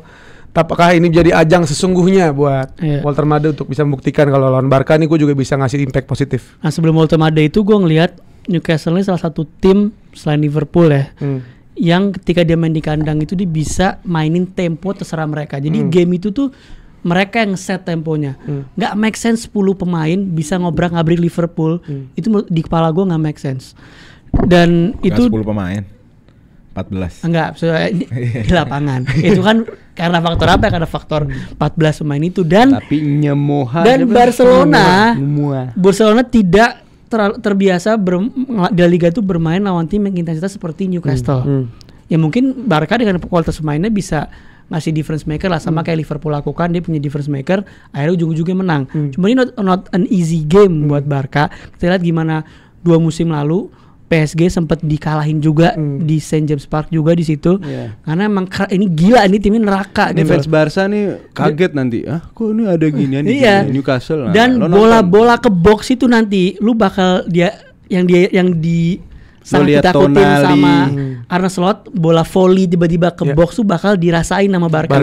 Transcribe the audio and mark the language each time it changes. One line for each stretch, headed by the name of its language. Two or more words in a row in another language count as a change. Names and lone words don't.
Indonesian: Apakah ini jadi ajang sesungguhnya buat Walter Made untuk bisa membuktikan kalau lawan Barca nih gue juga bisa ngasih impact positif? Nah, sebelum Walter Made itu gue ngelihat Newcastle ini salah satu tim selain Liverpool ya, yang ketika dia main di kandang itu dia bisa mainin tempo terserah mereka. Jadi game itu tuh mereka yang set temponya. Nggak
English: make sense
Indonesian: 10 pemain bisa ngobrak-ngabrik Liverpool. Itu di kepala gue nggak
English: make sense.
Indonesian: Dan Nggak itu 10 pemain, 14. Enggak, di lapangan. Itu kan karena faktor apa? Karena faktor 14 pemain itu dan Barcelona tidak terbiasa di Liga itu bermain lawan tim yang intensitas seperti Newcastle. Ya mungkin Barca dengan kualitas pemainnya bisa ngasih
English: difference maker
Indonesian: lah, sama kayak Liverpool lakukan, dia punya
English: difference maker,
Indonesian: akhirnya ujung-ujungnya menang. Cuma ini
English: not an easy game
Indonesian: buat Barca. Kita lihat gimana 2 musim lalu PSG sempat dikalahin juga di St James Park juga di situ. Karena emang ini gila, ini timnya neraka. Ini fans Barca nih kaget nanti. Kok ini ada ginian di Newcastle. Dan bola-bola ke box itu nanti lu bakal yang sangat ditakutin sama Arne Slot, bola volley tiba-tiba ke box tuh bakal dirasain sama Barca.